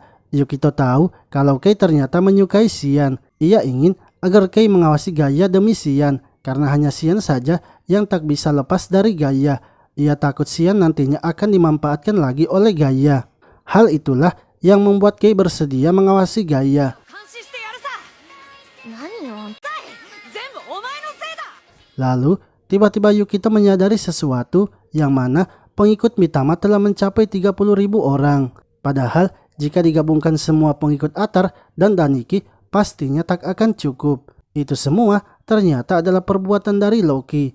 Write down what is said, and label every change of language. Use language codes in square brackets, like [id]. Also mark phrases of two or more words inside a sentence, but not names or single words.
[id] Yukito tahu kalau Kei ternyata menyukai Xian. Ia ingin agar Kei mengawasi Gaia demi Xian, karena hanya Xian saja yang tak bisa lepas dari Gaia. Ia takut Xian nantinya akan dimanfaatkan lagi oleh Gaia. Hal itulah yang membuat Kei bersedia mengawasi Gaia. [ja] 監視してやるさ。何よ。全部お前のせいだ。 [id] Lalu, tiba-tiba Yukito menyadari sesuatu yang mana pengikut Mitama telah mencapai 30.000 orang. Padahal, jika digabungkan semua pengikut Atar dan Daniki, pastinya tak akan cukup. Itu semua ternyata adalah perbuatan dari Loki.